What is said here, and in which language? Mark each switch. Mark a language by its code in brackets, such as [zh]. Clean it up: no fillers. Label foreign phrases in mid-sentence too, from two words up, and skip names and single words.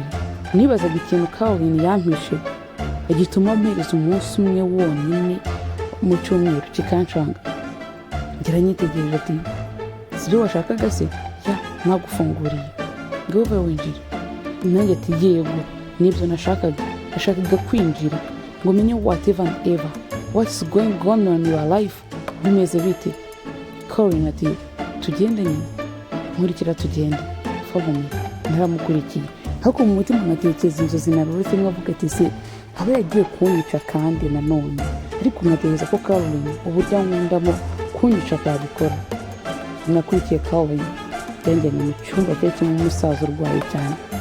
[rw] Nibazaga ikintu Caroline yampishe agituma mpereza umunsi umwe wonyine mu cyumweru kikancanga. Ngira nyitegereje ati sibyo washakaga se? Nagufunguriye, ngaho winjira. Nanjye ati yego, nibyo nashakaga kwinjira ngo menye [en] whatever and ever what's going on in your life. [rw] Bimeze bite? Caroline ati tugende nyine. Nkurikira tugende. [en] Follow me. [rw] Naramukurikiye. Ariko mu mutima natekereza inzozi narose, nkavuga ati se aba yagiye kunyica kandi nanone. Ariko natekereza ko Caroline uburyo nkundamo kunyica akabikora. Nakurikiye Caroline yanjyanye mu cyumba cyari umusaza urwaye cyane.